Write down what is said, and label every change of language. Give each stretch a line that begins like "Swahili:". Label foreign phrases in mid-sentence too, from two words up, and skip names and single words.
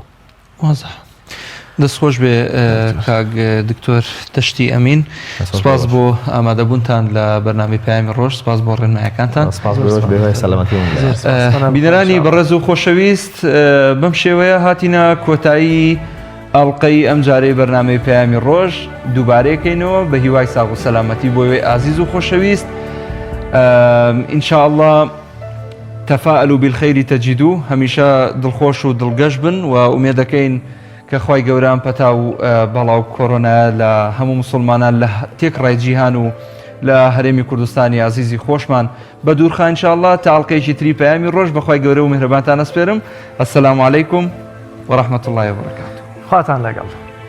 Central Kurdish: وازە دەستخۆش بێ کاک دکتۆر تەشتی ئەمین سپاس بۆ ئامادەبوونتان لە بەرنامەی پەیامی ڕۆژ سپاس بۆ ڕێنمایەکانتان بینەرانی بەڕێز و خۆشەویست بەم شێوەیە هاتینە کۆتایی ئەڵلقەی ئەم جارەی بەرنامەی پەیامی ڕۆژ دووبارەیەکەینەوە بە هیوای ساغ و سەلامەتی بۆ وێ ئازیز و خۆشەویست
Arabic: إن شاء الله تفاءلوا بالخير تجدوه
Central Kurdish: هەمیشە دڵخۆش و دڵگەش بن و ئومێدەکەین کە خوای گەوران پەتا و بەڵاو کۆرۆنا لە هەموو مسلمانان لە تێکڕای جیهان و لە هەرێمی کوردستانی عزیزی خۆشمان بە دوورخە
Arabic: إن شاء الله
Central Kurdish: تا ئەڵلقەیەکی تری پەیامی ڕۆژ بەخوای گەورە و میهرەبانتان ئەسپێرم.
Arabic: السلام عليكم ورحمة الله وبركاته.
Central Kurdish: خواتان لەگەڵ.